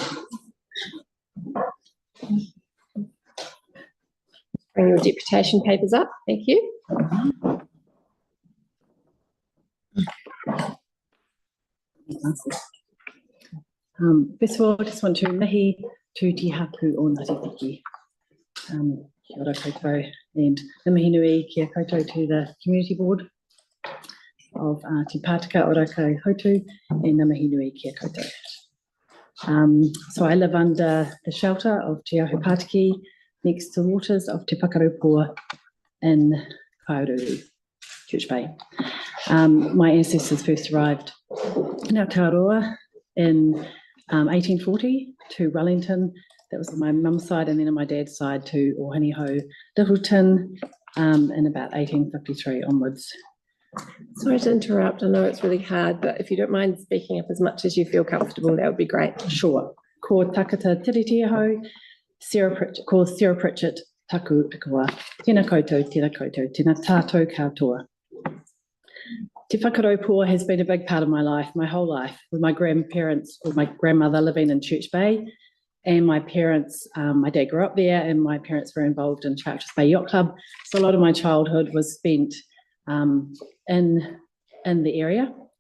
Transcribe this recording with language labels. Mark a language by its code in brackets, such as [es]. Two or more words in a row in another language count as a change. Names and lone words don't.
[en] Bring your deputation papers up. Thank you. First of all, I just want to [mi] mihi tū te hapu o Ngāti Whiki. Kia ora koutou, and ngā mihi nui kia koutou [en] to the community board of [mi] Te Pātaka o Rākaihautū, and ngā mihi nui kia koutou. [en] So I live under the shelter of Te Ahu Pātaki, next to waters of Te Whakaropua in Kaururu, Church Bay. My ancestors first arrived in Aotearoa in 1840 to Wellington. That was on my mum's side, and then on my dad's side to Ōhaniho, Littleton, in about 1853 onwards. Sorry to interrupt. I know it's really hard, but if you don't mind speaking up as much as you feel comfortable, that would be great. Sure. [mi] Ko takata tiritiaho, ko Sarah Pritchard, taku ikua. Tēnā koutou, tēnā tātou katoa. [en] Te Whakaropua has been a big part of my life, my whole life, with my grandparents or my grandmother living in Church Bay, and my parents, my dad grew up there, and my parents were involved in Charters Bay Yacht Club. So a lot of my childhood was spent in the area.